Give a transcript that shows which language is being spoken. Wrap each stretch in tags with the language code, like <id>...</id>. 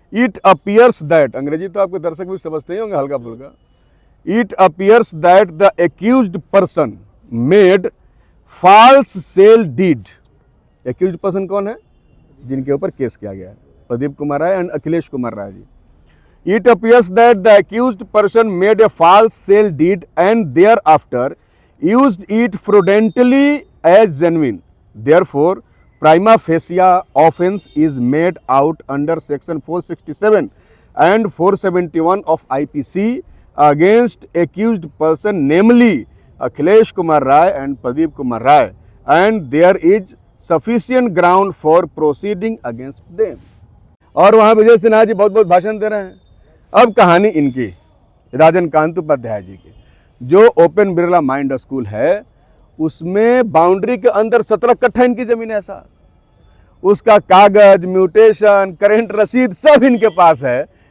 <en>it appears that,</en> <hi>अंग्रेजी तो आपके दर्शक भी समझते ही होंगे हल्का फुल्का।</hi> <en>It appears that the accused person made false sale deed. Accused person</en> <hi>कौन है? जिनके ऊपर केस किया गया है, Pradeep Kumar Rai and Akhilesh Kumar Rai ji.</hi> <en>It appears that the accused person made a false sale deed and thereafter used it fraudulently as genuine. Therefore, prima facie offence is made out under section 467 and 471 of IPC against accused person, namely Akhilesh Kumar Rai and Pradeep Kumar Rai, and there is sufficient ground for proceeding against them.</en> <hi>और वहाँ विजय सिन्हा जी बहुत बहुत भाषण दे रहे हैं। अब कहानी इनकी राजन कांत उपाध्याय जी की, जो ओपन बिरला माइंड स्कूल है उसमें बाउंड्री के अंदर 17 कट्ठा इनकी जमीन है साहब। उसका कागज, म्यूटेशन, करंट रसीद सब इनके पास है।</hi>